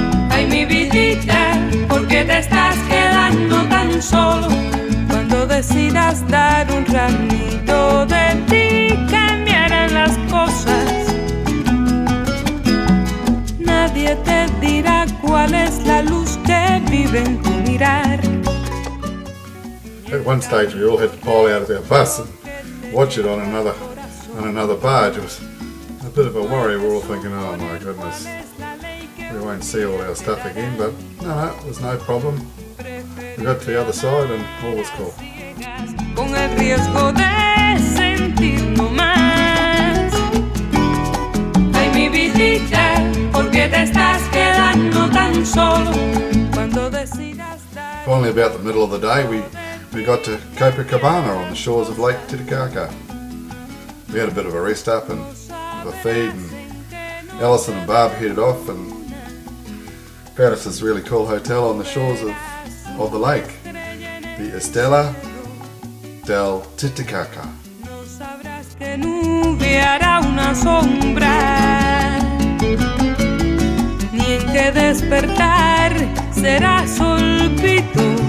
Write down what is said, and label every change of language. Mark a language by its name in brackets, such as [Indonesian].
[Spanish] Ay, mi vidita, ¿por qué te estás quedando tan solo? Cuando decidas dar un ramito de ti, cambiarán las cosas. Nadie te dirá cuál es la luz que vive en tu mirar. [English] At one stage we all had to pile out of our bus and watch it on another barge. It was a bit of a worry. We're all thinking, oh my goodness, we won't see all our stuff again, but no, it was no problem. We got to the other side and all was cool. [Spanish] Con el riesgo de sentirlo más. Ay, mi vidita, ¿por qué te estás quedando tan solo? Cuando decidas dar. [English] Finally, about the middle of the day, we got to Copacabana on the shores of Lake Titicaca. We had a bit of a rest up and a feed, and Alison and Barb headed off and found us this really cool hotel on the shores of the lake, the Estela del Titicaca. [Spanish] No sabrás que nube hará una sombra, ni en que despertar será solpito.